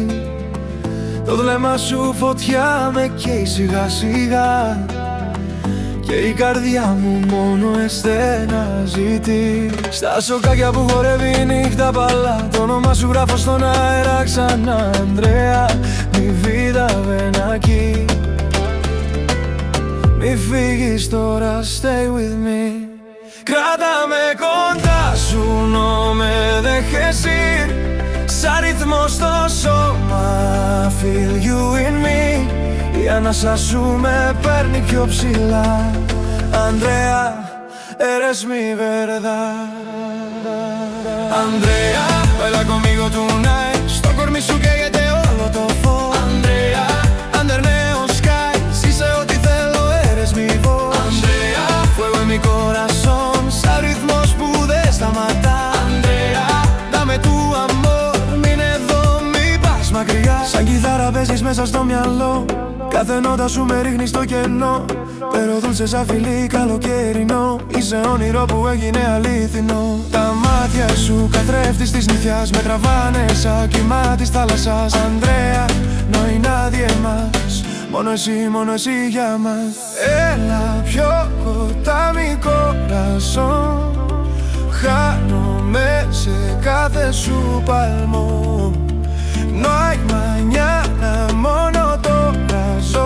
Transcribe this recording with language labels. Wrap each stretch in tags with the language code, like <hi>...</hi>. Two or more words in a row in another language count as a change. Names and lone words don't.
<el>Το βλέμμα σου φωτιά με καίει σιγά σιγά και η καρδιά μου μόνο εσένα ζητεί. Στα σοκάκια που χορεύει η νύχτα παλά, το όνομα σου γράφω στον αέρα ξανά. Ανδρέα,</el> <es>mi vida ven aquí.</es> <el>Μη φύγεις τώρα,</el> <en>stay with me.</en> <el>Κράτα με κοντά σου,</el> <es>no me dejes ir.</es> <el>Σαν ρυθμό στο σώμα,</el> <en>feel you in me.</en> <el>Η ανάσα σου με παίρνει πιο ψηλά. Ανδρέα,</el> <es>eres mi verdad. Ανδρέα, baila conmigo tonight.</es> <el>Στο κορμί σου καίγεται όλο το φως. Ανδρέα,</el> <en>under neon sky.</en> <el>Είσαι ό,τι θέλω,</el> <es>eres mi voz. Ανδρέα, fuego en mi corazón.</es> <el>Σαν ρυθμός που δεν σταματά. Ανδρέα,</el> <es>dame tu amor.</es> <el>Μείνε εδώ, μη πας μακριά. Σαν κιθάρα παίζεις μέσα στο μυαλό. Κάθε νότα σου με ρίχνει στο κενό.</el> <es>Pero dulce</es> <el>σαν φιλί καλοκαιρινό. Είσαι όνειρο που έγινε αλήθινο. Τα μάτια σου καθρέφτης της νυχιάς με τραβάνε σαν κύμα της θάλασσας. Ανδρέα,</el> <es>no hay nadie más.</es> <el>Μόνο εσύ για μας. Έλα πιο κοντά</el> <es>mi corazón.</es> <el>Χάνομαι σε κάθε σου παλμό.</el> <es>No hay mañana,</es> <el>μόνο τώρα ζω.</el>